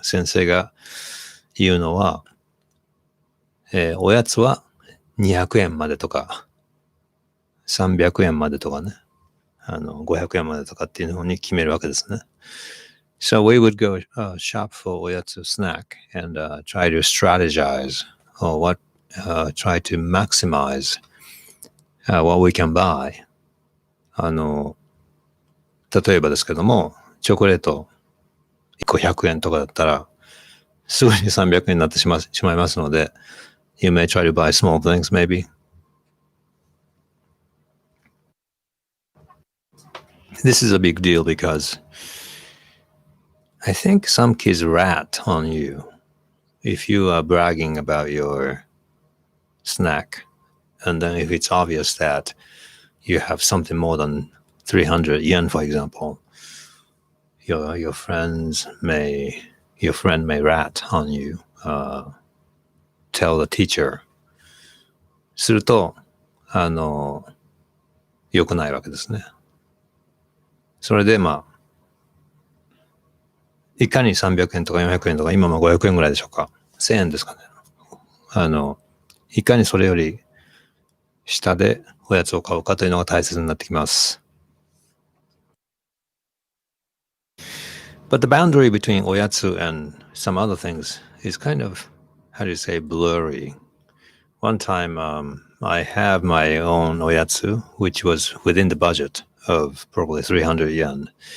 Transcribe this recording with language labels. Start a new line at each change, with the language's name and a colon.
Japanese: 先生が言うのは、おやつは200円までとか、300円までとかね。 500円までとかっていうのに決めるわけですね。
English: So we would go shop for おやつ snack and try to strategize or try to maximize what we can buy.
Japanese: 例えばですけども、チョコレート1個100円とかだったら、すぐに300円になってしまいますので、
English: You may try to buy small things maybe. This is a big deal because I think some kids rat on you if you are bragging about your snack. And then if it's obvious that you have something more than 300 yen, for example, your friend may rat on you, tell the teacher.
Japanese: すると、良くないわけですね。それでいかに300円とか400円とか、今も500円ぐらいでしょうか。 1000円ですかね。いかにそれより下でおやつを買うかというのが大切になってきます。
English: But the boundary between おやつ and some other things is kind of, how do you say, blurry. One time, I have my own おやつ, which was within the budget of probably 300 yen.